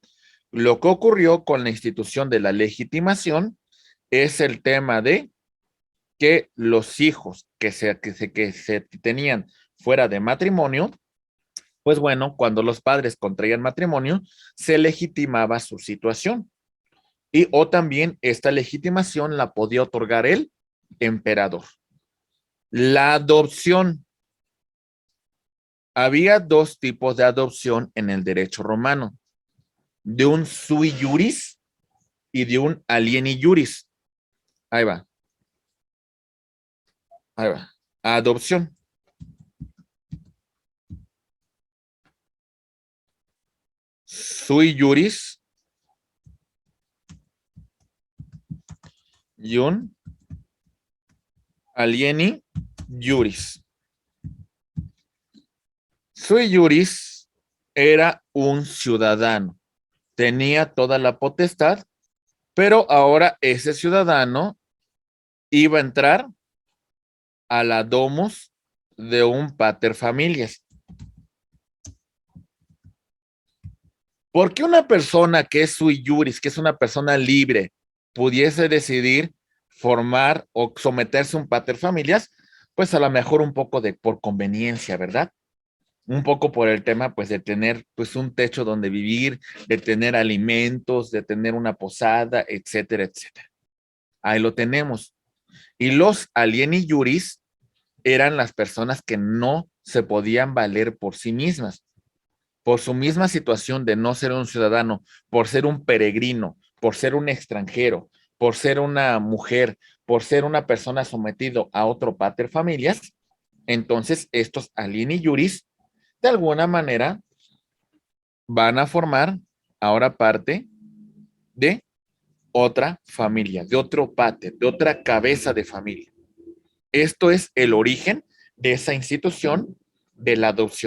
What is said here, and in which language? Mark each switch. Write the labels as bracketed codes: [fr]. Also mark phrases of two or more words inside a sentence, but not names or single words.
[es] Lo que ocurrió con la institución de la legitimación es el tema de que los hijos que se tenían fuera de matrimonio, pues bueno, cuando los padres contraían matrimonio, se legitimaba su situación. Y o también esta legitimación la podía otorgar el emperador. La adopción. Había dos tipos de adopción en el derecho romano, de un [la] sui juris [es] y de un [la] alieni juris. [es] Ahí va. Ahí va. Adopción. [la] Sui juris [es] y un [la] alieni juris. Sui juris [es] era un ciudadano, tenía toda la potestad, pero ahora ese ciudadano iba a entrar a la domus de un [la] pater familias. [es] Porque una persona que es [la] sui juris, [es] que es una persona libre, pudiese decidir formar o someterse a un [la] pater familias, [es] pues a lo mejor un poco por conveniencia, ¿verdad? Un poco por el tema, pues, de tener, pues, un techo donde vivir, de tener alimentos, de tener una posada, etcétera, etcétera. Ahí lo tenemos. Y los [la] alieni juris [es] eran las personas que no se podían valer por sí mismas, por su misma situación de no ser un ciudadano, por ser un peregrino, por ser un extranjero, por ser una mujer, por ser una persona sometido a otro [la] pater familias, [es] entonces estos [la] alini juris, [es] de alguna manera, van a formar ahora parte de otra familia, de otro pater, de otra cabeza de familia. Esto es el origen de esa institución de la adopción.